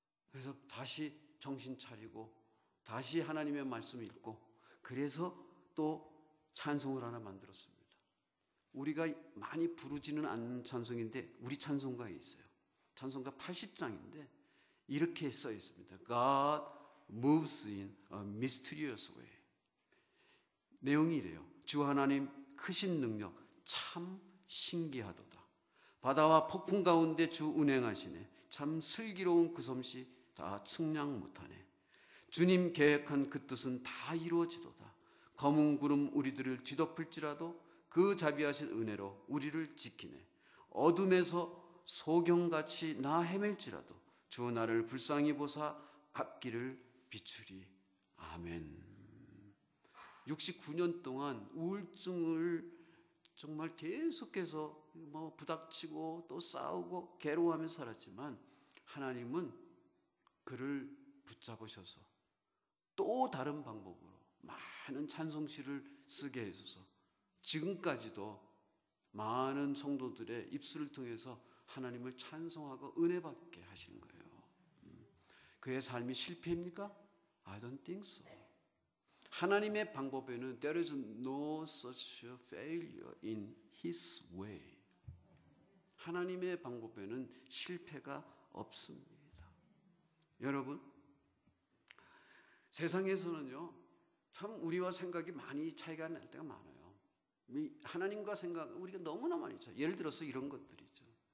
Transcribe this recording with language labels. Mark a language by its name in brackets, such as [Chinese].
[Korean] 그래서 다시 정신 차리고 다시 하나님의 말씀을 읽고 그래서 또 찬송을 하나 만들었습니다. 우리가 많이 부르지는 않는 찬송인데 우리 찬송가에 있어요. 찬송가 80장인데 이렇게 써 있습니다. [English] God moves in a mysterious way. [Korean] 내용이 이래요. 주 하나님 크신 능력 참 신기하도다. 바다와 폭풍 가운데 주 운행하시네. 참 슬기로운 그 솜씨 다 측량 못하네. 주님 계획한 그 뜻은 다 이루어지도다. 검은 구름 우리들을 뒤덮을지라도 그 자비하신 은혜로 우리를 지키네. 어둠에서 소경같이 나 헤맬지라도 주 나를 불쌍히 보사 앞길을 비추리. 아멘. 69년 동안 우울증을 정말 계속해서 뭐 부닥치고 또 싸우고 괴로워하며 살았지만 하나님은 그를 붙잡으셔서 또 다른 방법으로 많은 찬송시를 쓰게 해주셔서 지금까지도 많은 성도들의 입술을 통해서 하나님을 찬송하고 은혜받게 하시는 거예요. 그의 삶이 실패입니까? [English] I don't think so. [Korean] 하나님의 방법에는 [English] there is no such failure in His way. [Korean] 하나님의 방법에는 실패가 없습니다. 여러분, 세상에서는요, 참 우리와 생각이 많이 차이가 날 때가 많아요. 하나님과 생각, 우리가 너무나 많이 차이. 예를 들어서 이런 것들이죠.